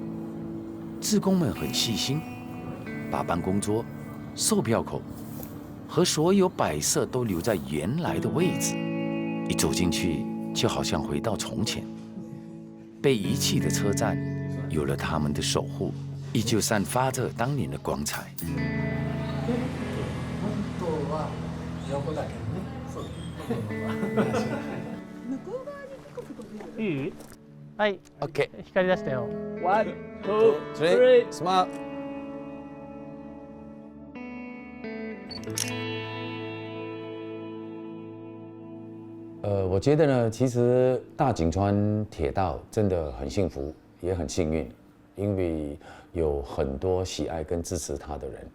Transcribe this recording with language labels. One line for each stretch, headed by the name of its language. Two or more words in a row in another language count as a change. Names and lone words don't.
Chinese: 志工们很细心，把办公桌、售票口和所有摆设都留在原来的位置。一走进去，就好像回到从前。被遗弃的车站有了他们的守護，依舊散發着當年的光彩。
Japanese: いい？はい。 OK。光り出したよ。1、2、3、 smile。
Chinese: 我觉得呢，其实大井川铁道真的很幸福，也很幸运，因为有很多喜爱跟支持它的人。